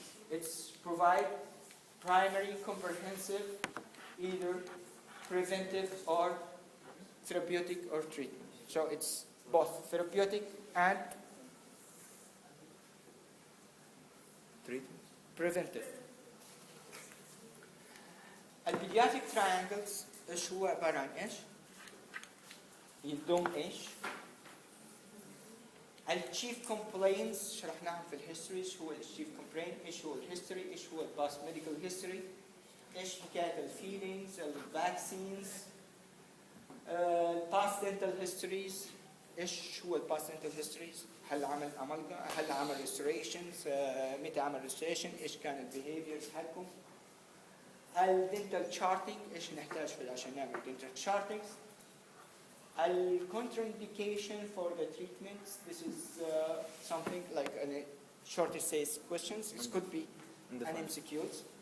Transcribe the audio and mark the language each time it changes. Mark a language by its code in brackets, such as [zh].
[en] It's provide primary comprehensive, either preventive or therapeutic or treatment. So it's both therapeutic and preventive. [ar] البيدياتريك triangles ايش هو عبارة عن ايش؟ يدوم ايش؟ الشيف كومبلينز شرحناهم في الهيستوري. ايش هو الشيف كومبلين؟ ايش هو الهيستوري؟ ايش هو الباست ميديكال هيستوري؟ ايش حكايه الفيلينجز؟ الفاكسينز؟ الباست دنتال هيستوريز. ايش هو الباست دنتال هيستوريز؟ هل عمل امالجا؟ هل عمل ريستوريشنز؟ متى عمل ريستوريشن؟ ايش كان البيهيفيرز حقهم؟ الدنتال تشارتنج ايش نحتاج عشان نعمل دنتال تشارتنج؟ [en] Contraindication for the treatments. This is something like a short essays questions. It could be an MCQs.